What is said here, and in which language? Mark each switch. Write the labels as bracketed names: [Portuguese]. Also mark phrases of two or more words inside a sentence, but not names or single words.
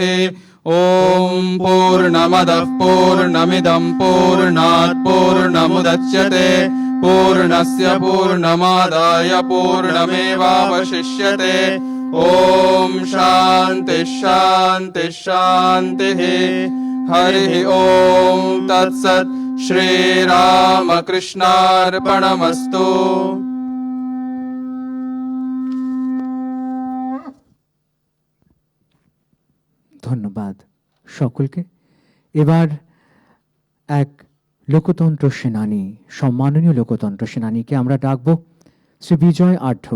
[Sanskrit] ॐ पूर्णमदः पूर्णमिदं पूर्णात् पूर्णमुदच्यते पूर्णस्य पूर्णमादाय पूर्णमेवावशिष्यते। ॐ शान्ति शान्ति शान्तिः। हरिः ॐ तत्सत्। श्रीरामकृष्णार्पणमस्तु। [Bangla] ধন্যবাদ সকলকে। এবার এক লোকতন্ত্র সেনানী, সম্মাননীয় লোকতন্ত্র সেনানীকে আমরা ডাকব, শ্রী বিজয় আঢ্য।